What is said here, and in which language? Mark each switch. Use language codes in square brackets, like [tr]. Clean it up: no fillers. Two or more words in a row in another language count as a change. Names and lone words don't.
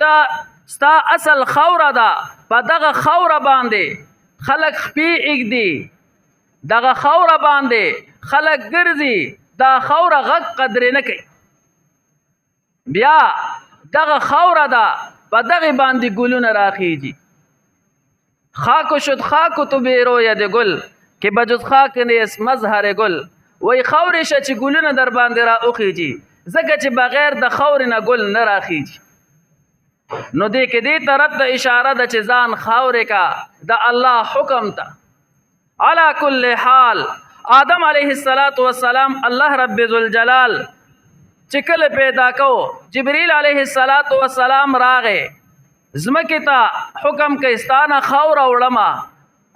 [ps] ته ستا اصل خاوره ده، په دغه خاوره باندې خلک خپې ایږدي، دغه خاوره باندې خلک ګرځي، دا خاوره غږ قدرې نه کوي. بیا دغه خاوره ده، په دغه باندې ګلونه راخیږي. [fa] خاک شد خاک تو بی روید گل که بجز خاک نیست مظهر گل. [ps] وای خاورې شه چې ګلونه در باندې را اوخیږي، ځکه چې بغیر د خاورې نه ګل نه راخیږي. نو دې کې دې طرف ته اشاره ده چې ځان خاورې کا د الله حکم ته. [ar] علا کل حال آدم علیہ السلام [ps] الله رب ذوالجلال چې کله پیدا کو، جبرئیل [ar] علیہ السلام [ps] راغې ځمکې ته حکم کوي ستانه خاوره وړمه.